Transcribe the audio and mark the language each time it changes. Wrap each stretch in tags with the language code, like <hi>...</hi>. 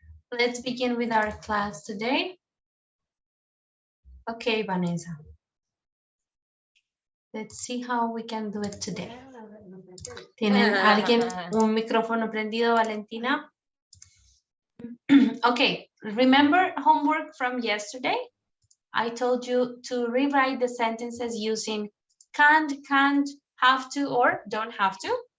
<en>Let's begin with our class today. Okay, Vanessa. Let's see how we can do it today.</en> <es>¿Tienen alguien un micrófono prendido, Valentina?</es> <en>Okay, remember homework from yesterday? I told you to rewrite the sentences using can't, have to, or don't have to.</en>